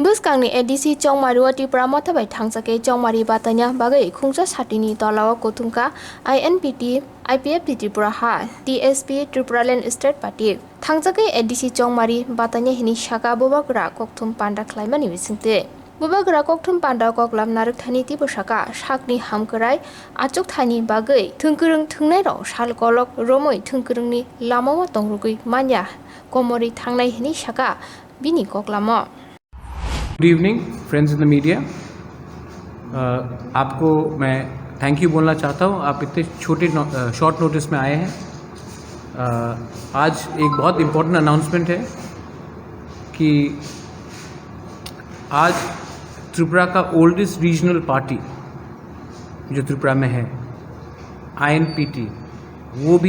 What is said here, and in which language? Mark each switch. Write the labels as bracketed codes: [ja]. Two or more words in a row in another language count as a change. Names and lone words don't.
[trp] सांगनि एडीसी चौमारुआ त्रिपुरा मथाबाय थांजाके चौमारी बातानिया बागै खुंजा सातिनि तलाव कोथुमका आईएनपीटी आईपीएफटी त्रिपुरा हा टीएसपी त्रिपुरालैंड स्टेट पार्टी थांजाके एडीसी चौमारी बातानिया हिनी शाखा बोबाग्रा कोकथुम पांडा खलाइमानि मिसिंते बोबाग्रा कोकथुम पांडा कोकलाम नारुकथानि तिबो शाखा शाकनि हामकराय आचुकथानि बागै थुंकरं थुंनाय राव साल गलक रोमै थुंकरंनि लामावा तंरुगै मान्या कोमरी थांनाय हिनी शाखा बिनि कोकलामो। [en] good evening friends in the media. [hi] आपको मैं [en] thank you [hi] बोलना चाहता हूँ, आप इतने छोटे [en] short notice [hi] में आए हैं। आज एक बहुत [en] important announcement [hi] है कि आज त्रिपुरा का [en] oldest regional party [hi] जो त्रिपुरा में है आईएनपीटी, वो भी